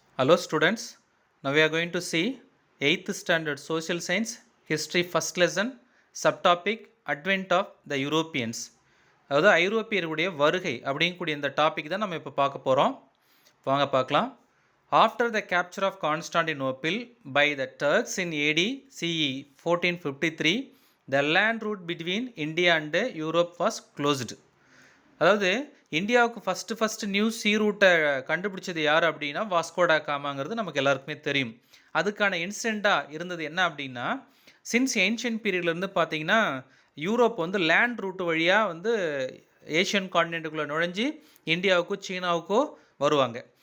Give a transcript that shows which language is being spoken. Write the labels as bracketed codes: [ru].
[en] Hello students, now we are going to see 8th standard social science history first lesson subtopic advent of the Europeans. [ta] அதாவது ஐரோப்பியர்களுடைய வருகை அப்படிங்கக்கூடிய இந்த topic தான் நம்ம இப்போ பார்க்க போகிறோம். வாங்க பார்க்கலாம். [en] After the capture of Constantinople by the Turks in AD CE 1453, the land route between India and Europe was closed. [ta] அதாவது இந்தியாவுக்கு ஃபஸ்ட்டு நியூ சீ ரூட்டை கண்டுபிடிச்சது யார் அப்படின்னா வாஸ்கோடா காமாங்கிறது நமக்கு எல்லாருக்குமே தெரியும். அதுக்கான இன்சிடெண்ட்டாக இருந்தது என்ன அப்படின்னா, சின்ஸ் ஏன்ஷியன் பீரியட்லேருந்து பார்த்தீங்கன்னா யூரோப் வந்து லேண்ட் ரூட்டு வழியாக வந்து ஏஷியன் கான்டினென்ட்டுக்குள்ளே நுழைஞ்சி இந்தியாவுக்கோ சீனாவுக்கோ வருவாங்க.